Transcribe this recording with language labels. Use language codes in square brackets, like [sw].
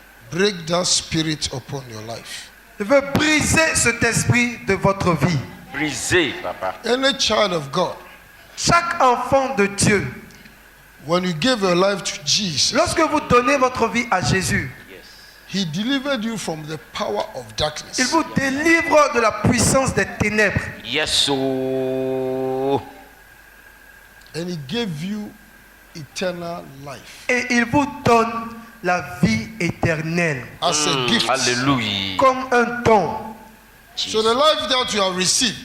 [en] Break that spirit upon your life. [fr] Je veux briser cet esprit de votre vie. Brisez, papa. [en] Any child of God, [fr] Chaque enfant de Dieu, [en] when you give your life to Jesus, [fr] lorsque vous donnez votre vie à Jésus, [en] He delivered you from the power of darkness. [fr] il vous délivre de la puissance des ténèbres. [en] Yes, oh. And He gave you eternal life [fr] Et il vous donne la vie éternelle [en] as a gift. [fr] Alléluia. comme un don. [en] So the life that you have received,